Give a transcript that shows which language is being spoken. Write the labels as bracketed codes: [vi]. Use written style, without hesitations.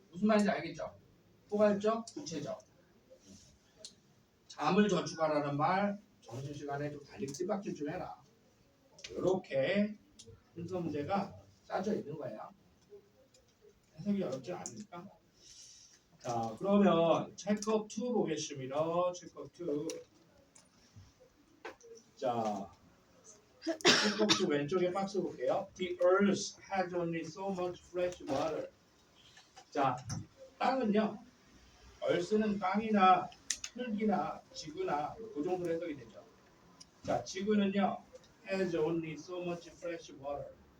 [ko] 무슨 말인지 알겠죠? 포괄적, 구체적. 잠을 저축하라는 말, 점심시간에 좀 달리기 띠박질 좀 해라. 이렇게 순서 문제가 짜져 있는 거예요. 해석이 어렵지 않으니까. 자, 그러면 체크업 2 보겠습니다. 체크업 2. 자, 책박스 왼쪽에 박스 볼게요. [en] The earth has only so much fresh water. [ko] 자, 땅은요. earth는 땅이나 흙이나 지구나 그 정도로 해석이 되죠. 자, 지구는요. [en] has only so much fresh water.